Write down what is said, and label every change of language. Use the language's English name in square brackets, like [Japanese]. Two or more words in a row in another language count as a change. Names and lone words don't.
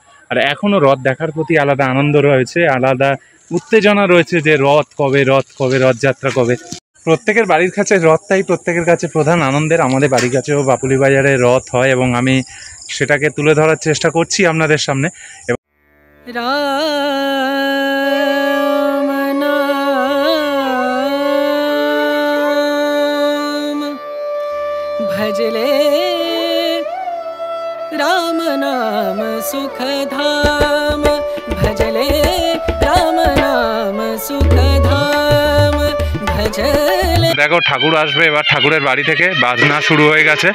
[Bangla] আর এখনো রথ দেখার প্রতি আলাদা আনন্দ রয়েছে, আলাদা উত্তেজনা রয়েছে যে রথ কবে, রথযাত্রা কবে। প্রত্যেকের বাড়ির কাছে রথটাই প্রত্যেকের কাছে প্রধান আনন্দের। আমাদের বাড়ির কাছেও বাপুলি বাজারে রথ হয় এবং আমি সেটাকে তুলে ধরার চেষ্টা করছি আপনাদের সামনে। [Hindi] भजले राम नाम सुख धाम, भजले राम नाम सुख धाम, भजले। [Bangla] দেখো ঠাকুর আসবে এবার, ঠাকুরের বাড়ি থেকে বাজনা শুরু হয়ে গেছে।